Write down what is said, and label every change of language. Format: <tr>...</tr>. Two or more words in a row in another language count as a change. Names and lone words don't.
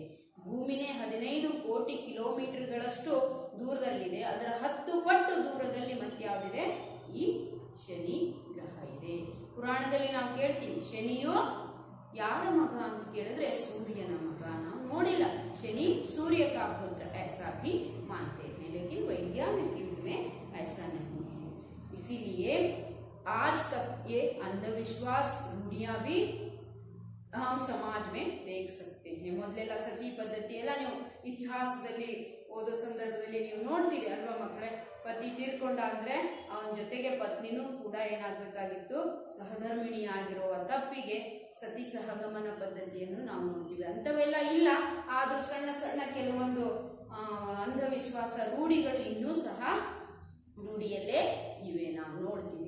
<kn>ಭೂಮಿನೇ 15 ಕೋಟಿ ಕಿಲೋಮೀಟರ್ಗಳಷ್ಟು ದೂರದಲ್ಲಿದೆ. ಅದರ 10 ಪಟ್ಟು ದೂರದಲ್ಲಿ ಮತ್ತೆ ಯಾವುದಿದೆ? ಈ ಶನಿ ಗ್ರಹ ಇದೆ. ಪುರಾಣದಲ್ಲಿ ನಾವು ಕೇಳ್ತೀವಿ, ಶನಿಯು ಯಾರ ಮಗ ಅಂತ ಕೇಳಿದ್ರೆ ಸೂರ್ಯನ ಮಗ. ನಾವು ನೋಡಿಲ್ಲ ಶನಿ</kn> <hi>सूर्य का पुत्र, ऐसा भी मानते हैं, लेकिन वैज्ञानिक युग में ऐसा नहीं है. इसीलिए आज तक ये अंधविश्वास रूढ़ियां भी हम समाज में देख सकते हैं.</hi> <kn>ಮೊದಲೆಲ್ಲ ಸತಿ ಪದ್ಧತಿ ಎಲ್ಲ ನೀವು ಇತಿಹಾಸದಲ್ಲಿ ಓದೋ ಸಂದರ್ಭದಲ್ಲಿ ನೀವು ನೋಡ್ತೀರಿ ಅಲ್ವಾ ಮಕ್ಕಳೇ? ಪತಿ ತೀರ್ಕೊಂಡಾದ್ರೆ ಅವನ ಜೊತೆಗೆ ಪತ್ನಿನೂ ಕೂಡ ಏನಾಗಬೇಕಾಗಿತ್ತು, ಸಹಧರ್ಮಿಣಿ ಆಗಿರುವ ತಪ್ಪಿಗೆ ಸತಿ ಸಹಗಮನ ಪದ್ಧತಿಯನ್ನು ನಾವು ನೋಡ್ತೀವಿ. ಅಂಥವೆಲ್ಲ ಇಲ್ಲ, ಆದ್ರೂ ಸಣ್ಣ ಸಣ್ಣ ಕೆಲವೊಂದು ಅಂಧವಿಶ್ವಾಸ ರೂಢಿಗಳು ಇನ್ನೂ ಸಹ ರೂಢಿಯಲ್ಲೇ ಇವೆ, ನಾವು ನೋಡ್ತೀವಿ.</kn>